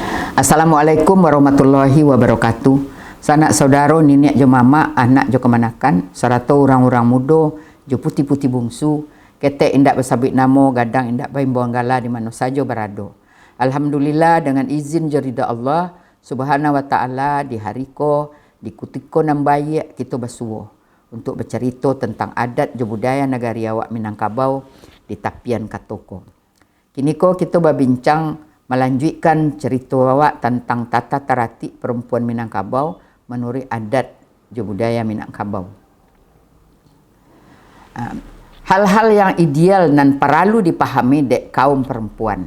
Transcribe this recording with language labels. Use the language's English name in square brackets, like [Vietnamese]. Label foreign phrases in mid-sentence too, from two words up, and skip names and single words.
[Arabic] السلام عليكم ورحمة الله وبركاته. [Minangkabau] Sanak saudara, nenek jo mama, anak jo kemanakan, serta orang-orang muda jo putih-putih bungsu, ketek indak bersabit namo, gadang indak bain buang gala di mana saja berada. Alhamdulillah dengan izin jo ridha Allah [Arabic] سبحانه وتعالى [Minangkabau] di hari ko di kutiko nambaye kita bersuah untuk bercerita tentang adat jo budaya negari awak Minangkabau di tapian Katoko. [Indonesian] Kini ko kita berbincang melanjutkan cerita awak tentang tata tertib perempuan Minangkabau menurut adat dan budaya Minangkabau. Hal-hal yang ideal dan perlu dipahami dek kaum perempuan.